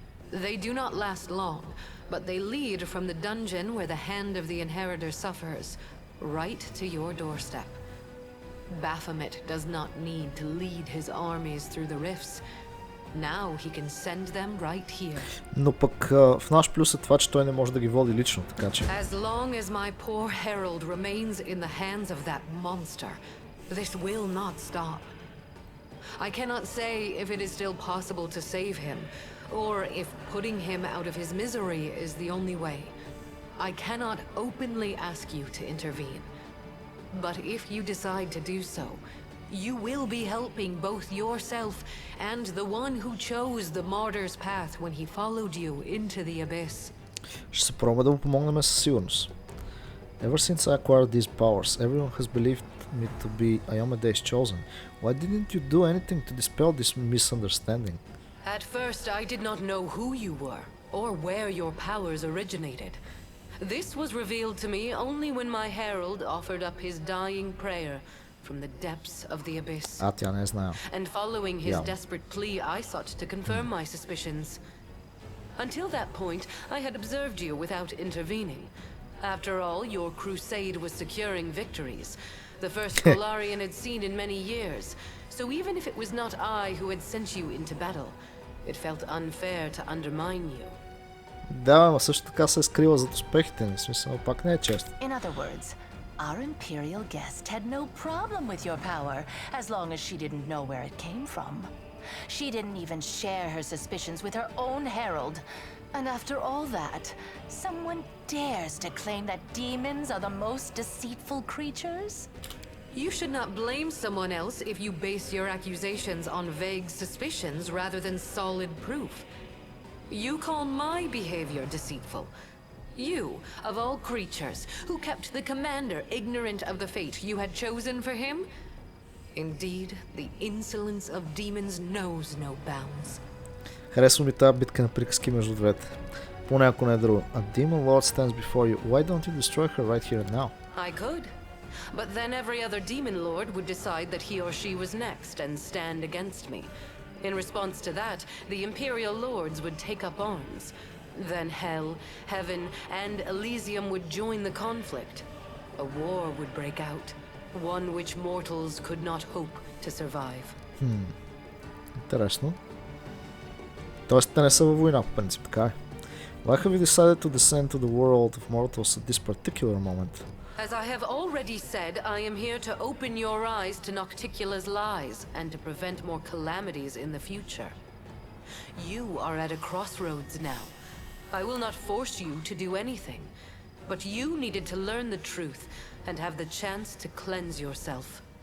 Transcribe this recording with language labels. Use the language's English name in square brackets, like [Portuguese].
[English] They do not last long, but they lead from the dungeon where the hand of the Inheritor suffers, right to your doorstep. Baphomet does not need to lead his armies through the rifts. Now he can send them right here. [Bulgarian] Но пък в наш плюс е това, че той не може да ги води лично, така че... [English] As long as my poor herald remains in the hands of that monster, this will not stop. I cannot say if it is still possible to save him, or if putting him out of his misery is the only way. I cannot openly ask you to intervene. But if you decide to do so, you will be helping both yourself and the one who chose the martyr's path when he followed you into the abyss. [Bulgarian] Ще се пробваме да му помогнем със сигурност. [English] Ever since I acquired these powers, everyone has believed me to be Iomede's chosen. Why didn't you do anything to dispel this misunderstanding? At first, I did not know who you were, or where your powers originated. This was revealed to me only when my herald offered up his dying prayer from the depths of the abyss. [Bulgarian] Тя не е знаела. [English] And following his Yeah. desperate plea, I sought to confirm my suspicions. Until that point, I had observed you without intervening. After all, your crusade was securing victories, the first Golarion had seen in many years. So even if it was not I who had sent you into battle, it felt unfair to undermine you. [Bulgarian] Да, но също така се е скрила зад успехите ни, в смисъл пак не е често. [English] In other words, our imperial guest had no problem with your power as long as she didn't know where it came from. She didn't even share her suspicions with her own herald. And after all that, someone dares to claim that demons are the most deceitful creatures? You should not blame someone else if you base your accusations on vague suspicions rather than solid proof. You call my behavior deceitful. You, of all creatures, who kept the commander ignorant of the fate you had chosen for him? Indeed, the insolence of demons knows no bounds. [Bulgarian] Харесва ми тази битка на приказки между двете. Поне ако не е друго. [English] A demon lord stands before you. Why don't you destroy her right here and now? I could. But then every other demon lord would decide that he or she was next and stand against me. In response to that, the Imperial Lords would take up arms. Then Hell, Heaven, and Elysium would join the conflict. A war would break out, one which mortals could not hope to survive. [Bulgarian] Интересно. Тоест те не са във война по принцип, така е. [English] Why have you decided to descend to the world of mortals at this particular moment? As I have already said, I am here to open your eyes to Nocticula's lies and to prevent more calamities in the future. You are at a crossroads now. I will not force you to do anything, but you needed to learn the truth and have the chance to cleanse yourself.